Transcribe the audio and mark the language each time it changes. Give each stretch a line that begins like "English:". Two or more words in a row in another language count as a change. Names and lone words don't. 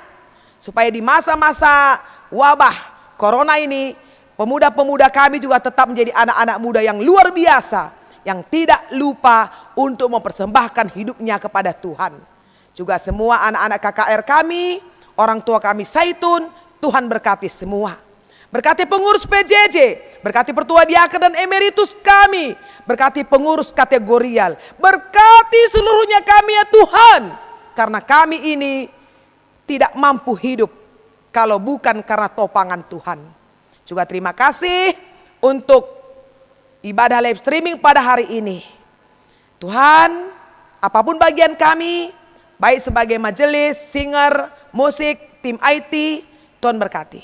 Indonesian: Supaya di masa-masa wabah corona ini, pemuda-pemuda kami juga tetap menjadi anak-anak muda yang luar biasa, yang tidak lupa untuk mempersembahkan hidupnya kepada Tuhan. Juga semua anak-anak KKR kami, orang tua kami Zaitun, Tuhan berkati semua. Berkati pengurus PJJ, berkati Pertua Diaken dan Emeritus kami, berkati pengurus kategorial, berkati seluruhnya kami ya Tuhan. Karena kami ini tidak mampu hidup kalau bukan karena topangan Tuhan. Juga terima kasih untuk ibadah
English: live streaming
Indonesian: pada hari ini. Tuhan, apapun bagian kami, baik sebagai majelis, singer, musik, tim IT, Tuhan berkati.